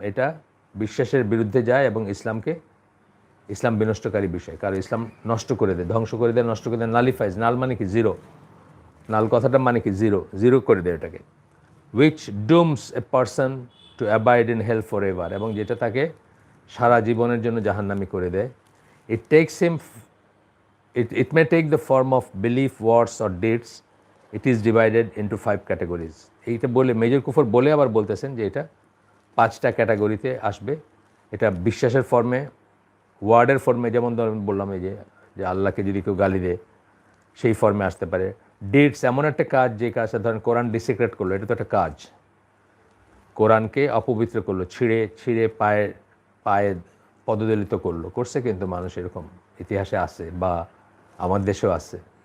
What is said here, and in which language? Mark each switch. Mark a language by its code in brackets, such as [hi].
[bn] এটা বিশ্বাসের বিরুদ্ধে যায় এবং ইসলাম বিনষ্টকারী বিষয়, কারণ ইসলাম নষ্ট করে দেয়, ধ্বংস করে দেয়, নষ্ট করে দেয়। নালিফাইজ, নাল মানে কি জিরো, নাল কথাটা মানে কি জিরো করে দেয় এটাকে। [en] which dooms a person to abide in hell for ever, [bn] এবং যেটা তাকে সারা জীবনের জন্য জাহান্নামী করে দেয়। [en] It takes him it may take the form of belief, words or deeds. It is divided into 5 categories. [bn] এইটা বলে মেজর কুফর বলে আবার বলতেছেন যে এটা 5টা ক্যাটাগরিতে আসবে। এটা বিশ্বাসের ফর্মে, ওয়ার্ডের ফর্মে, যেমন ধরুন বললাম এই যে আল্লাহকে যদি কেউ গালি দেয় সেই ফর্মে আসতে পারে। ডিডস এমন একটা কাজ যে কাজটা ধরেন কোরআন ডিসিক্রেট করলো, এটা তো একটা কাজ, কোরআনকে অপবিত্র করলো, ছিঁড়ে পায়ে পদদলিত করছে, কিন্তু মানুষ এরকম ইতিহাসে আছে বা আমার দেশেও আছে।